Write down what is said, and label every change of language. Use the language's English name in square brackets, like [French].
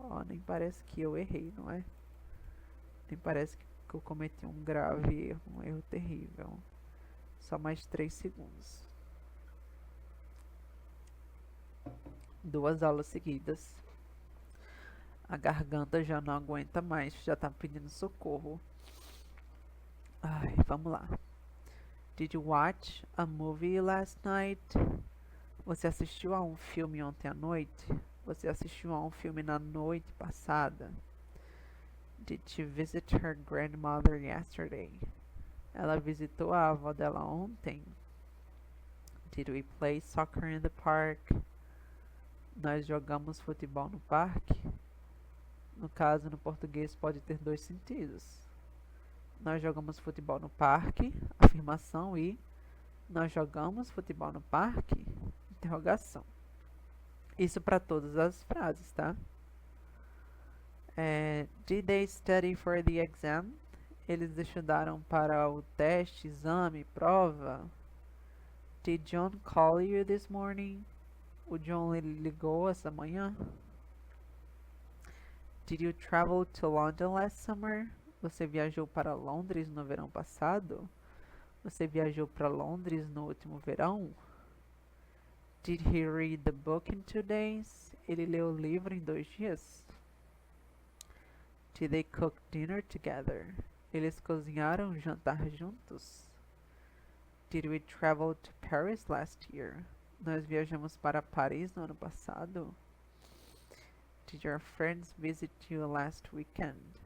[Portuguese] Nem parece que eu errei, não é? Nem parece que eu cometi um grave erro, um erro terrível. Só mais 3 segundos. 2 aulas seguidas. A garganta já não aguenta mais, já tá pedindo socorro. Ai, vamos lá. [English] Did you watch a movie last night? [Portuguese] Você assistiu a um filme ontem à noite? Você assistiu a um filme na noite passada? [English] Did she visit her grandmother yesterday? [Portuguese] Ela visitou a avó dela ontem? [English] Did we play soccer in the park? [Portuguese] Nós jogamos futebol no parque? No caso, no português pode ter dois sentidos. Nós jogamos futebol no parque, afirmação, e nós jogamos futebol no parque, interrogação. Isso para todas as frases, tá? [English] Did they study for the exam? [Portuguese] Eles estudaram para o teste, exame, prova? [English] Did John call you this morning? [Portuguese] O John ligou essa manhã? [English] Did you travel to London last summer? [Portuguese] Você viajou para Londres no verão passado? Você viajou para Londres no último verão? [English] Did he read the book in 2 days? [Portuguese] Ele leu o livro em 2 dias? [English] Did they cook dinner together? [Portuguese] Eles cozinharam um jantar juntos? [English] Did we travel to Paris last year? [Portuguese] Nós viajamos para Paris no ano passado? [English] Did your friends visit you last weekend?